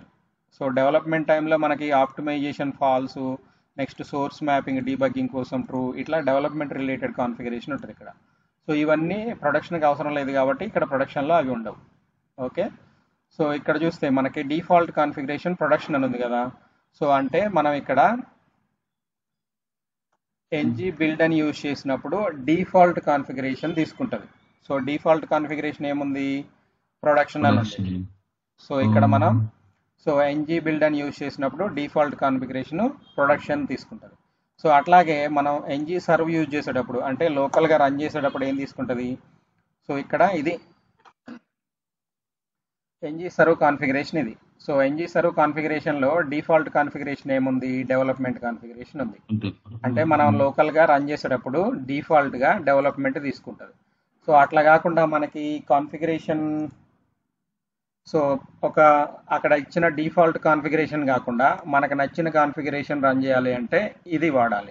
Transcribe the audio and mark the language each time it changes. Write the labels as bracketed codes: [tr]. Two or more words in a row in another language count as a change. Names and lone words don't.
[te] సో డెవలప్మెంట్ టైంలో మనకి [en] optimization false, next source mapping debugging [te] కోసం ట్రూ, ఇట్లా [en] development related configuration [te] ఉంటుంది ఇక్కడ. సో ఇవన్నీ ప్రొడక్షన్కి అవసరం లేదు కాబట్టి ఇక్కడ ప్రొడక్షన్లో అవి ఉండవు. [en] okay, so [te] ఇక్కడ చూస్తే మనకి [en] default configuration production [te] అని ఉంది కదా. సో అంటే మనం ఇక్కడ ng-build అని యూజ్ చేసినప్పుడు [en] default configuration [te] తీసుకుంటుంది. [en] so default configuration [te] ఏముంది, ప్రొడక్షన్ అని ఉంది. సో ఇక్కడ మనం సో ng-build అని యూజ్ చేసినప్పుడు [en] default configuration production [te] తీసుకుంటుంది. సో అట్లాగే మనం ng-serve యూజ్ చేసేటప్పుడు అంటే లోకల్గా రన్ చేసేటప్పుడు ఏం తీసుకుంటుంది, సో ఇక్కడ ఇది [en] ng-serve configuration [te] ఇది. సో ng-serve కాన్ఫిగరేషన్లో [en] default configuration [te] ఏముంది, [en] development configuration [te] ఉంది. అంటే మనం లోకల్గా రన్ చేసేటప్పుడు డిఫాల్ట్గా డెవలప్మెంట్ తీసుకుంటుంది. [en] so so [te] అట్లా కాకుండా మనకి కాన్ఫిగరేషన్, సో అక్కడ ఇచ్చిన [en] default configuration [te] కాకుండా మనకు నచ్చిన కాన్ఫిగరేషన్ రన్ చేయాలి అంటే ఇది వాడాలి.